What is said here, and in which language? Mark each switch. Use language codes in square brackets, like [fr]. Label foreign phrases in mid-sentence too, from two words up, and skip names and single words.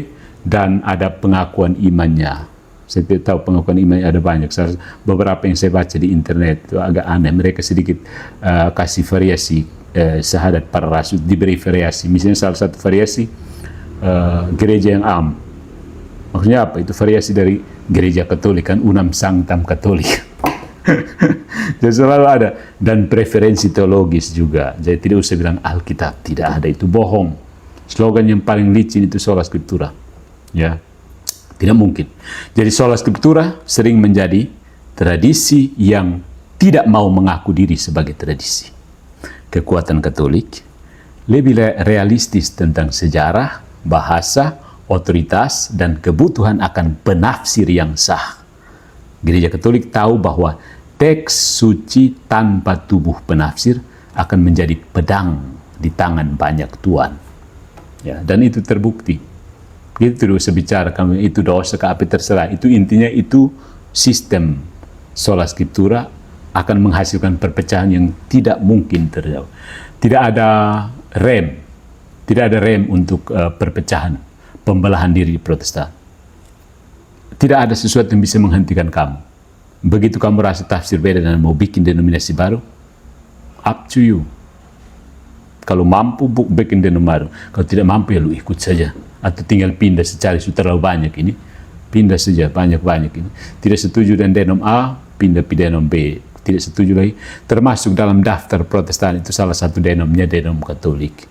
[id] Dan ada pengakuan imannya. Saya tidak tahu pengakuan imannya ada banyak. Beberapa yang saya baca di internet itu agak aneh. Mereka sedikit kasih variasi syahadat para rasul, diberi variasi. Misalnya salah satu variasi gereja yang am. Maksudnya apa? Itu variasi dari gereja Katolik kan, [la] unam sanctam Katolik. [id] Jadi selalu ada, dan preferensi teologis juga. Jadi tidak usah bilang Alkitab tidak ada, itu bohong. Slogan yang paling licin itu [la] sola scriptura. [id] Ya, tidak mungkin. Jadi [la] sola scriptura [id] sering menjadi tradisi yang tidak mau mengaku diri sebagai tradisi. Kekuatan Katolik lebih realistis tentang sejarah, bahasa, otoritas, dan kebutuhan akan penafsir yang sah. Gereja Katolik tahu bahwa teks suci tanpa tubuh penafsir akan menjadi pedang di tangan banyak tuan. Ya, dan itu terbukti. Kita tidak usah bicara kamu itu dosa ke apa terserah. Itu intinya itu sistem [la] sola scriptura [id] akan menghasilkan perpecahan yang tidak mungkin terjadi. Tidak ada rem untuk perpecahan, pembelahan diri Protestan. Tidak ada sesuatu yang bisa menghentikan kamu. Begitu kamu rasa tafsir beda dan mau bikin denominasi baru, [en] up to you. [id] Kalau mampu, bikin denominasi baru. Kalau tidak mampu, ya lu ikut saja. Atau tinggal pindah secari, sudah terlalu banyak ini. Pindah saja, banyak-banyak ini. Tidak setuju dengan denom A, pindah denom B. Tidak setuju lagi. Termasuk dalam daftar Protestan itu salah satu denomnya denom Katolik.